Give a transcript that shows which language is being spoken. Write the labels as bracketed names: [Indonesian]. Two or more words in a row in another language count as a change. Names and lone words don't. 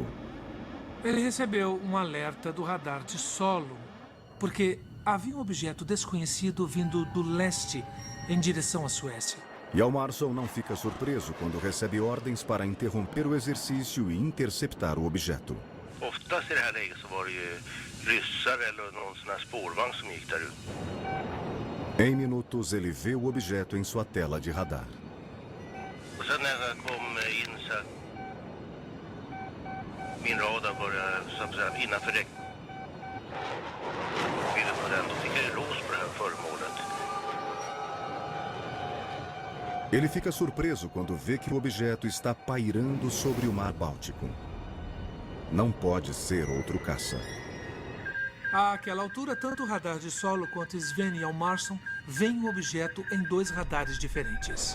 [Portuguese] Ele recebeu um alerta do radar de solo, porque havia um objeto desconhecido vindo do leste em direção à Suécia. Hjalmarsson não fica surpreso quando recebe ordens para interromper o exercício e interceptar o objeto. [Swedish] Oftast i det här läget så var det ju ryssar eller någon sån här spårvagn som gick där ute. [Portuguese] Em minutos, ele vê o objeto em sua tela de radar. [Swedish] Och sen när jag kom in så att min radar började så att säga innanför räckvidden på den, då fick jag ju lås på det här föremålet. [Portuguese] Ele fica surpreso quando vê que o objeto está pairando sobre o Mar Báltico. Não pode ser outro caça. Àquela altura, tanto o radar de solo quanto Sven Hjalmarsson veem o objeto em dois radares diferentes.